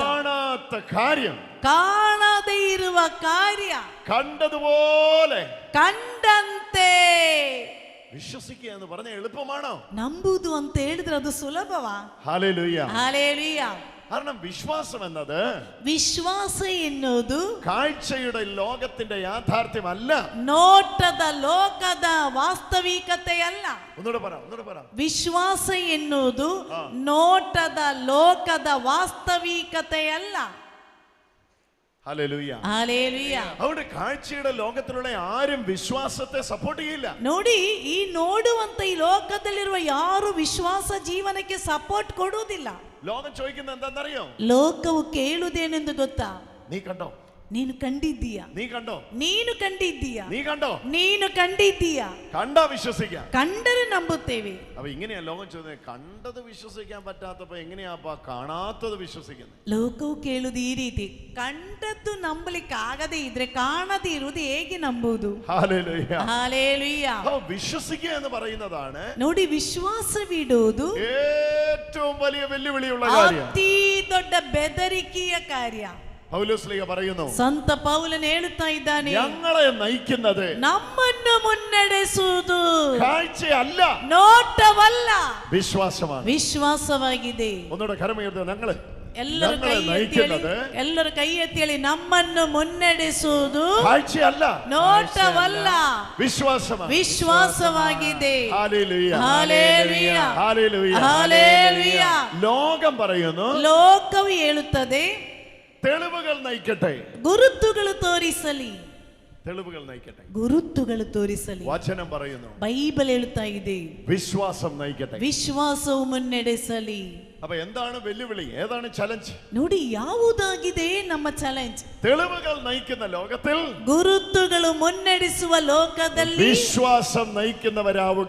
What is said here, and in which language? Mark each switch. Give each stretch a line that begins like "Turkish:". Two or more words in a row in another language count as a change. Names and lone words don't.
Malayalam: കാണാത്ത കാര്യം,
Kannada: ಕಾಣದೇ ಇರುವ ಕಾರ್ಯ
Malayalam: കണ്ടതുപോലെ
Kannada: ಕಂಡಂತೆ
Malayalam: വിശ്വസിക്കുക എന്ന് പറഞ്ഞ എളുപ്പമാണോ?
Kannada: ನಂಬುದು ಅಂತ ಹೇಳಿದ್ರೆ ಅದು ಸುಲಭವಾ?
Malayalam: ഹല്ലേലൂയ,
Kannada: ಹಲ್ಲೆಲೂಯ.
Malayalam: കാരണം വിശ്വാസം എന്നത്
Kannada: ವಿಶ್ವಾಸ ಎನ್ನುವುದು
Malayalam: കാഴ്ചയുടെ ലോകത്തിന്റെ യാഥാർത്ഥ്യമല്ല.
Kannada: ನೋಟದ ಲೋಕದ ವಾಸ್ತವಿಕತೆಯಲ್ಲ.
Malayalam: ഒന്നുകൂടെ പറ.
Kannada: ವಿಶ್ವಾಸ ಎನ್ನುವುದು ನೋಟದ ಲೋಕದ ವಾಸ್ತವಿಕತೆಯಲ್ಲ.
Malayalam: ഹല്ലേലൂയ, ഹല്ലേലൂയ. അവിടെ കാഴ്ചയുടെ ലോകത്തിലുള്ള ആരും വിശ്വാസത്തെ സപ്പോർട്ട് ചെയ്യില്ല.
Kannada: ನೋಡಿ, ಈ ನೋಡುವಂತ ಈ ಲೋಕದಲ್ಲಿರುವ ಯಾರು ವಿಶ್ವಾಸ ಜೀವನಕ್ಕೆ ಸಪೋರ್ಟ್ ಕೊಡುವುದಿಲ್ಲ.
Malayalam: ലോകം ചോദിക്കുന്നത് എന്താണെന്നറിയോ?
Kannada: ಲೋಕವು ಕೇಳುವುದೇನೆಂದು ಗೊತ್ತಾ?
Malayalam: നീ കണ്ടോ?
Kannada: ನೀನು ಕಂಡಿದ್ದೀಯಾ?
Malayalam: നീ കണ്ടോ?
Kannada: ನೀನು ಕಂಡಿದ್ದೀಯಾ?
Malayalam: നീ കണ്ടോ?
Kannada: ನೀನು ಕಂಡಿದ್ದೀಯಾ?
Malayalam: കണ്ടാ വിശ്വസിക്കാം.
Kannada: ಕಂಡರೆ ನಂಬುತ್ತೇವೆ.
Malayalam: അപ്പൊ ഇങ്ങനെയാ ലോകം ചോദിക്കുന്നത്, കണ്ടത് വിശ്വസിക്കാൻ പറ്റാത്തപ്പോ എങ്ങനെയാപ്പാ കാണാത്തത് വിശ്വസിക്കുന്നത്?
Kannada: ಲೋಕವು ಕೇಳುವುದು ಈ ರೀತಿ, ಕಂಡದ್ದು ನಂಬಲಿಕ್ಕೆ ಆಗದೇ ಇದ್ರೆ ಕಾಣದೇ ಇರುವುದು ಹೇಗೆ ನಂಬುವುದು?
Malayalam: ഹല്ലേലൂയ, ഹല്ലേലൂയ. അപ്പൊ വിശ്വസിക്കുക എന്ന് പറയുന്നതാണ്
Kannada: ನೋಡಿ, വിಶ್ವಾಸವಿಡುವುದು
Malayalam: ഏറ്റവും വലിയ വെല്ലുവിളിയുള്ള കാര്യം.
Kannada: ಅತಿ ದೊಡ್ಡ ಬೆದರಿಕೆಯ ಕಾರ್ಯ.
Malayalam: പൗലോസ്ലീഹ പറയുന്നു,
Kannada: ಸಂತ ಪೌಲನು ಹೇಳುತ್ತಾ ಇದ್ದಾನೆ,
Malayalam: ഞങ്ങളെ നയിക്കുന്നത്
Kannada: ನಮ್ಮನ್ನು ಮುನ್ನಡೆಸುವುದು
Malayalam: കാഴ്ചയല്ല,
Kannada: ನೋಟವಲ್ಲ,
Malayalam: വിശ്വാസമാണ്.
Kannada: ವಿಶ್ವಾಸವಾಗಿದೆ.
Malayalam: ഒന്നുകൂടെ കരമുയർത്തുക, ഞങ്ങള്
Kannada: ಎಲ್ಲರೂ ಕೈ ಎತ್ತಿ ಹೇಳಿ, ನಮ್ಮನ್ನು ಮುನ್ನಡೆಸುವುದು
Malayalam: കാഴ്ചയല്ല,
Kannada: ನೋಟವಲ್ಲ,
Malayalam: വിശ്വാസമാണ്.
Kannada: ವಿಶ್ವಾಸವಾಗಿದೆ.
Malayalam: ഹല്ലേലൂയ,
Kannada: ಹಲ್ಲೆಲೂಯ,
Malayalam: ഹല്ലേലൂയ,
Kannada: ಹಲ್ಲೆಲೂಯ.
Malayalam: ലോകം പറയുന്നു,
Kannada: ಲೋಕವು ಹೇಳುತ್ತದೆ,
Malayalam: തെളിവുകൾ നയിക്കട്ടെ,
Kannada: ಗುರುತುಗಳು ತೋರಿಸಲಿ.
Malayalam: തെളിവുകൾ നയിക്കട്ടെ,
Kannada: ಗುರುತುಗಳು ತೋರಿಸಲಿ.
Malayalam: വചനം പറയുന്നു
Kannada: ಬೈಬಲ್ ಹೇಳ್ತಾ ಇದೆ,
Malayalam: വിശ്വാസം നയിക്കട്ടെ.
Kannada: ವಿಶ್ವಾಸವು ಮುನ್ನಡೆಸಲಿ.
Malayalam: അപ്പൊ എന്താണ് വെല്ലുവിളി, ഏതാണ് ചലഞ്ച്?
Kannada: ನೋಡಿ ಯಾವುದಾಗಿದೆ ನಮ್ಮ ಚಾಲೆಂಜ್?
Malayalam: തെളിവുകൾ നയിക്കുന്ന ലോകത്തിൽ
Kannada: ಗುರುತುಗಳು ಮುನ್ನಡೆಸುವ ಲೋಕದಲ್ಲಿ
Malayalam: വിശ്വാസം നയിക്കുന്നവരാവുക.